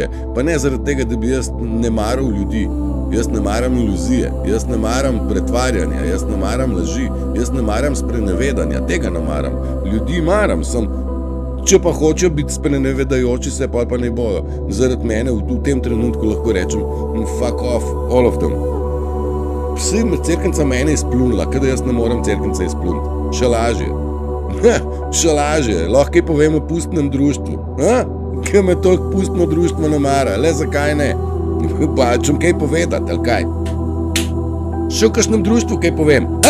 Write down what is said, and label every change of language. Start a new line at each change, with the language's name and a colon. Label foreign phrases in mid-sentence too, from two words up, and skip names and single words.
Slovenian: Pa ne zaradi tega, da bi jaz ne maral ljudi, jaz ne maram iluzije, jaz ne maram pretvarjanja, jaz ne maram laži, jaz ne maram sprenevedanja, tega ne maram. Ljudi maram, če pa hočejo biti sprenevedajoči se, pa ne bojo. Zaradi mene v tem trenutku lahko rečem,
English: fuck off, all of them.
Slovenian: Vsi cerknica mene izplunila, kada jaz ne moram cerknica izpluniti. Še lažje. Še lažje. Lahko kaj povem o pustnem društvu. Kaj me toliko pustno društvo ne mara. Le zakaj ne? Pa čem kaj povedati, ali kaj? Še v kakšnem društvu kaj povem.